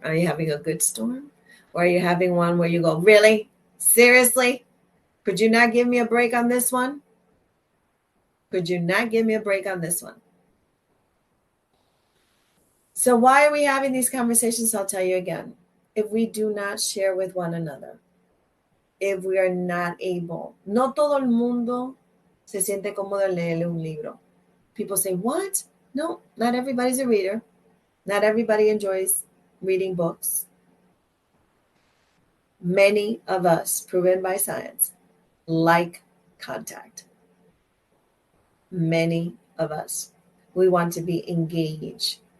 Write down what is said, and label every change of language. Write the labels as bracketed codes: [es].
[en] Are you having a good storm? Or are you having one where you go, really? Seriously? Could you not give me a break on this one? Could you not give me a break on this one? So why are we having these conversations? I'll tell you again. If we do not share with one another, if we are not able. [es] No todo el mundo se siente cómodo en leerle un libro. [en] People say, what? No, not everybody's a reader. Not everybody enjoys reading books. Many of us, proven by science, like contact. Many of us. We want to be engaged.